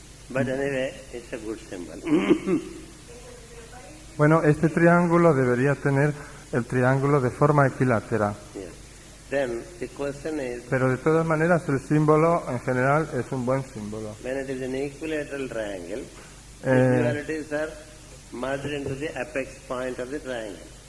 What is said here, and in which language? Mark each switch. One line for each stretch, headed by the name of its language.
English: But anyway, it's a good symbol.
Spanish: Bueno, este triángulo debería tener el triángulo de forma equilátera,
English: Yes. Then the question is,
Spanish: pero de todas maneras el símbolo en general es un buen símbolo.
English: when it is an equilateral triangle, the Eh, dualities are merged into the apex point of the triangle.